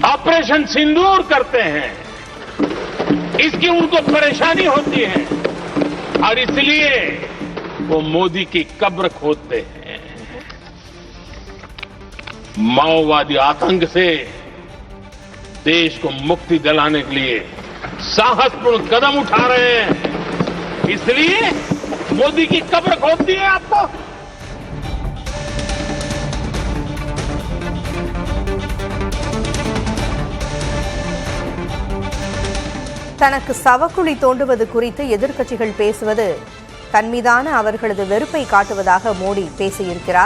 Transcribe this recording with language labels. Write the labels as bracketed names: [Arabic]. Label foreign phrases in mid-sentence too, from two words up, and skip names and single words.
[Hindi] ऑपरेशन सिंदूर करते हैं, इसकी उनको परेशानी होती है और इसलिए वो मोदी की कब्र खोदते हैं। माओवादी आतंक से देश को मुक्ति दिलाने के लिए साहसपूर्ण कदम उठा रहे हैं, इसलिए मोदी की कब्र खोदती है आपको। [Tamil] தனக்கு சவக்குழி தோண்டுவது குறித்து எதிர்க்கட்சிகள் பேசுவது தன் மீதான அவர்களது வெறுப்பை காட்டுவதாக மோடி பேசியிருக்கிறார்.